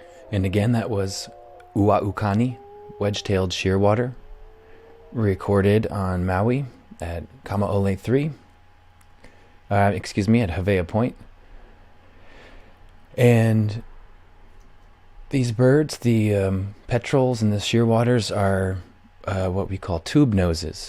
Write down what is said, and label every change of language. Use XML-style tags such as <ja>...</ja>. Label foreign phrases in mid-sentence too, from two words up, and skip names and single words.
<en>And again, that was ʻUaʻu Kani, Wedge-tailed Shearwater, recorded on Maui at Kamaole 3, at Havea Point. And these birds, the petrels and the shearwaters, are what we call tube noses.</en>